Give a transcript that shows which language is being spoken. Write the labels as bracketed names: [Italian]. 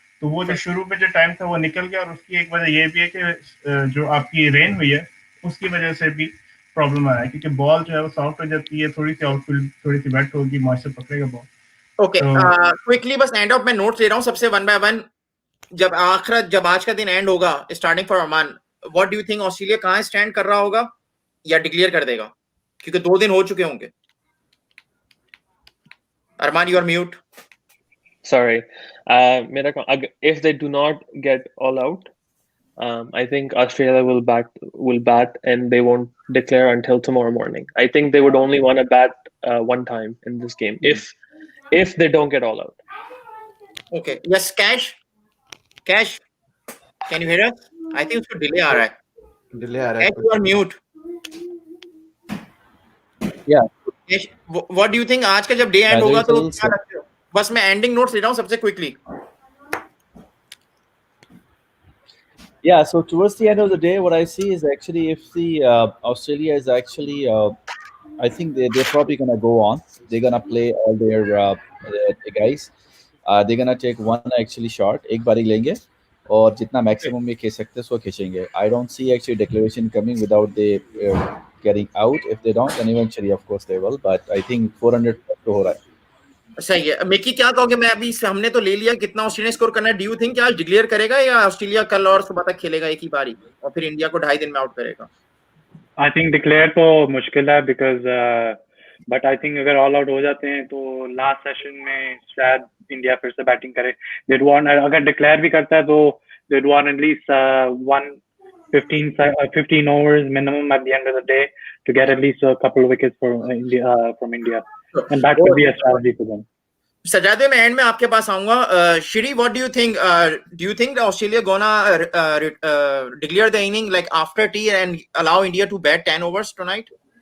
[Hindi] तो वो जो शुरू में जो टाइम था वो निकल गया, और उसकी एक वजह ये भी है कि जो आपकी रेन हुई है उसकी वजह से भी प्रॉब्लम आया है, क्योंकि बॉल जो है वो सॉफ्ट हो जाती है, थोड़ी सी आउटफील्ड थोड़ी सी वेट होगी, मॉइस्चर पकड़ेगा बॉल. ओके, क्विकली बस एंड ऑफ में नोट्स ले रहा हूँ सबसे वन बाय वन. जब आज का दिन एंड होगा, [English] starting for Armaan, what do you think [Hindi] Australia कहाँ स्टैंड कर रहा होगा या डिक्लेयर कर देगा, क्योंकि 2 दिन हो चुके होंगे. [English] Armaan, you are mute. Sorry. If they do not get all out, I think Australia will bat, and they won't declare until tomorrow morning. I think they would only want to bat one time in this game if they don't get all out. Okay. Yes, Cash. Cash, can you hear us? I think [Hindi] उसको delay आ रहा है. Delay आ रहा है. [English] Cash, you are mute. Yeah. Cash, what do you think? [Hindi] आज का जब day end होगा तो क्या लगता है? बस मैं ending notes ले रहा हूँ सबसे quickly. [English] Yeah, so towards the end of the day, what I see is actually if the Australia is actually, I think they're probably going to go on. They're going to play all their guys. They're going to take one actually shot. [Hindi] एक बारी लेंगे और जितना maximum में खींच सकते हैं सो खींचेंगे. [English] I don't see actually declaration coming without they getting out. If they don't, then eventually of course they will. But I think [Hindi] 400 तो हो रहा है. सही है. मिकी क्या कहोगे? मैं अभी हमने तो ले लिया कितना ऑस्ट्रेलिया स्कोर करना है. [English] do you think [Hindi] क्या डिक्लेयर करेगा या ऑस्ट्रेलिया कल और सुबह तक खेलेगा एक ही बारी और फिर इंडिया को 2.5 दिन में आउट करेगा? [English] I think [Hindi] डिक्लेयर तो मुश्किल है [English] because but I think [Hindi] अगर ऑल आउट हो जाते हैं तो लास्ट सेशन में शायद इंडिया फिर से बैटिंग करे. [English] they'd want [Hindi] अगर डिक्लेयर भी करता है तो [English] They'd want at least 15 overs minimum at the end of the day to get at least a couple of wickets from India. And that could be a strategy for them. Sajjad, [Hindi] मैं and में आपके पास आऊंगा. [English] Shri, what do you think Australia gonna declare the inning like after tea and allow India to bat 10 overs tonight?